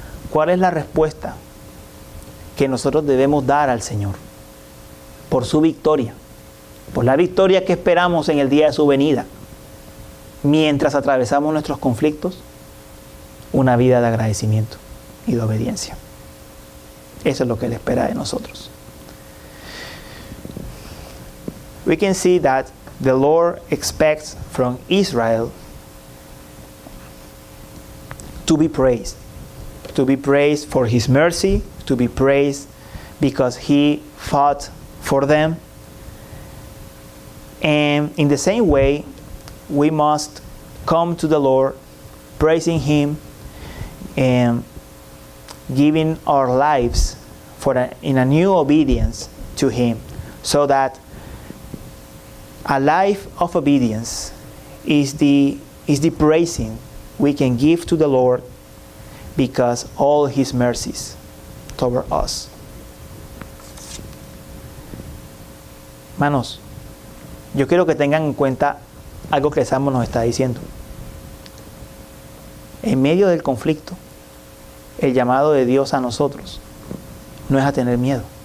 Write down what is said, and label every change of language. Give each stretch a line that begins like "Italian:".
Spanish: ¿Cuál es la respuesta que nosotros debemos dar al Señor por su victoria? Por la victoria que esperamos en el día de su venida. Mientras atravesamos nuestros conflictos, una vida de agradecimiento y de obediencia. Eso es lo que Él espera de nosotros.
English: We can see that the Lord expects from Israel to be praised. To be praised for His mercy, to be praised because He fought for them. And in the same way, we must come to the Lord, praising Him and giving our lives in a new obedience to Him, so that a life of obedience is the praising we can give to the Lord because all His mercies toward us.
Spanish: Hermanos, yo quiero que tengan en cuenta algo que el Salmo nos está diciendo. En medio del conflicto, el llamado de Dios a nosotros no es a tener miedo.